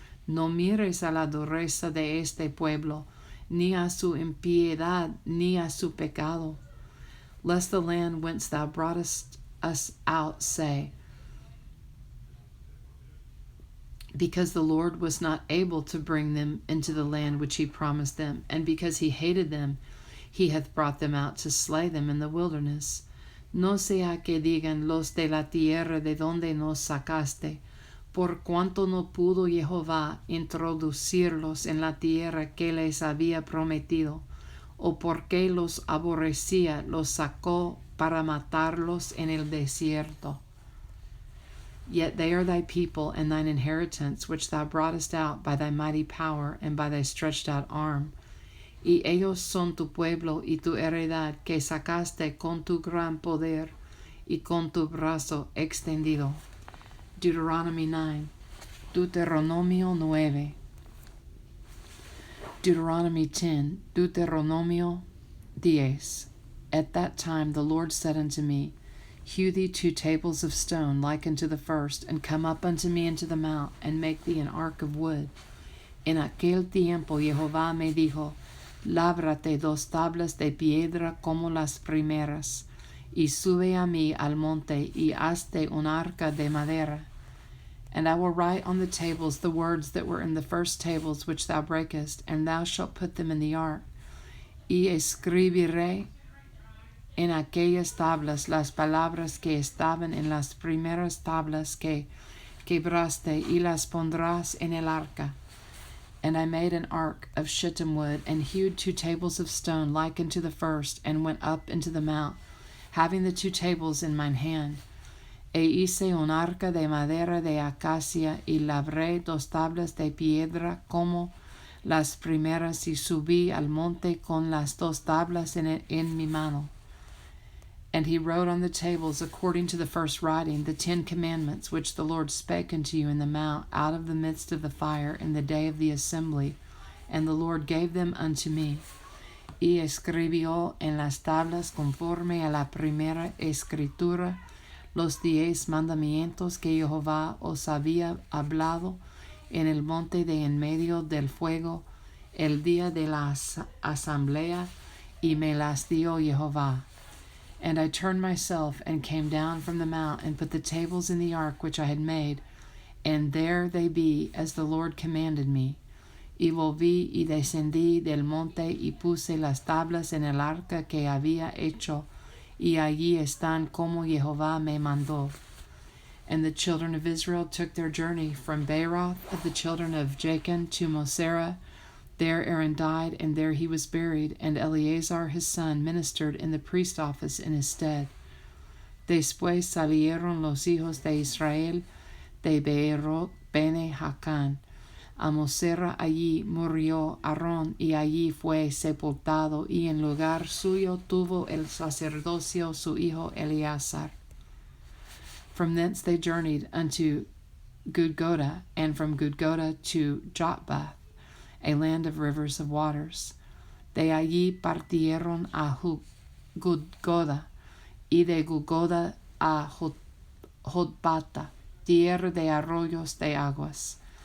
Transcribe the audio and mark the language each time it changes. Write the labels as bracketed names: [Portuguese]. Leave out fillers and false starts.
[Spanish] No mires a la dureza de este pueblo, ni a su impiedad, ni a su pecado. [English] Lest the land whence thou broughtest us out say, because the Lord was not able to bring them into the land which he promised them, and because he hated them, he hath brought them out to slay them in the wilderness. [Spanish] No sea que digan los de la tierra de donde nos sacaste, por cuanto no pudo Jehová introducirlos en la tierra que les había prometido, o porque los aborrecía, los sacó para matarlos en el desierto. [English] Yet they are thy people and thine inheritance, which thou broughtest out by thy mighty power and by thy stretched out arm. [Spanish] Y ellos son tu pueblo y tu heredad, que sacaste con tu gran poder y con tu brazo extendido. [English] Deuteronomy 9. Deuteronomio 9. Deuteronomy 10, Deuteronomio 10. At that time the Lord said unto me, Hew thee 2 tables of stone like unto the first, and come up unto me into the mount, and make thee an ark of wood. [Spanish] En aquel tiempo Jehová me dijo, Lábrate 2 tablas de piedra como las primeras, y sube a mí al monte, y hazte un arca de madera. [English] And I will write on the tables the words that were in the first tables which thou breakest, and thou shalt put them in the ark. [Spanish] Y escribiré en aquellas tablas las palabras que estaban en las primeras tablas que quebraste, y las pondrás en el arca. [English] And I made an ark of shittim wood, and hewed 2 tables of stone like unto the first, and went up into the mount, having the 2 tables in mine hand. [Spanish] E hice un arca de madera de acacia, y labré 2 tablas de piedra como las primeras, y subí al monte con las 2 tablas en mi mano. [English] And he wrote on the tables, according to the first writing, the 10 commandments which the Lord spake unto you in the mount, out of the midst of the fire, in the day of the assembly. And the Lord gave them unto me. [Spanish] Y escribió en las tablas, conforme a la primera escritura, los 10 mandamientos que Jehová os había hablado en el monte de en medio del fuego, el día de la asamblea, y me las dio Jehová. [English] And I turned myself, and came down from the mount, and put the tables in the ark which I had made, and there they be, as the Lord commanded me. [Spanish] Y volví y descendí del monte, y puse las tablas en el arca que había hecho, y allí están como Jehová me mandó. [English] And the children of Israel took their journey from Beeroth of the children of Jachin to Mosera. There Aaron died, and there he was buried, and Eleazar his son ministered in the priest office in his stead. [Spanish] Después salieron los hijos de Israel de Beeroth bene Jacán. A Mosera allí murió Aarón, y allí fue sepultado, y en lugar suyo tuvo el sacerdocio su hijo Eleazar. [English] From thence they journeyed unto Gudgoda, and from Gudgoda to Jotbath, a land of rivers of waters. [Spanish] De allí partieron a Gudgoda, y de Gudgoda a Jotbata, tierra de arroyos de aguas.